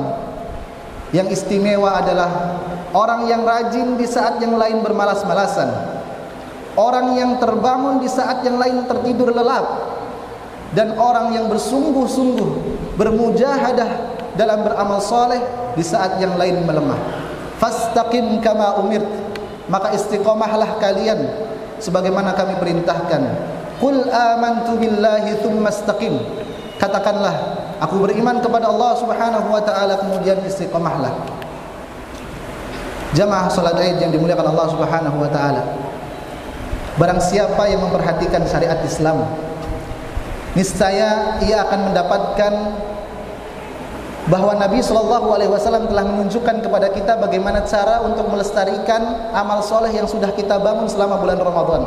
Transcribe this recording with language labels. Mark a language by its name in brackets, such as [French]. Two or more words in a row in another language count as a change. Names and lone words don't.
[Indonesian] Yang istimewa adalah orang yang rajin di saat yang lain bermalas-malasan. Orang yang terbangun di saat yang lain tertidur lelap. Dan orang yang bersungguh-sungguh bermujahadah dalam beramal soleh di saat yang lain melemah. [Arabic] Fastaqim kama umirt, [Indonesian] maka istiqomahlah kalian sebagaimana kami perintahkan. [Arabic] Qul amantu billahi tsumma istaqim, [Indonesian] katakanlah aku beriman kepada Allah [Arabic] سبحانه وتعالى [Indonesian] kemudian istiqomahlah. Jamaah salat Id yang dimuliakan Allah [Arabic] سبحانه وتعالى, [Indonesian] barang siapa yang memperhatikan syariat Islam, niscaya ia akan mendapatkan bahwa Nabi SAW telah menunjukkan kepada kita bagaimana cara untuk melestarikan amal soleh yang sudah kita bangun selama bulan Ramadan.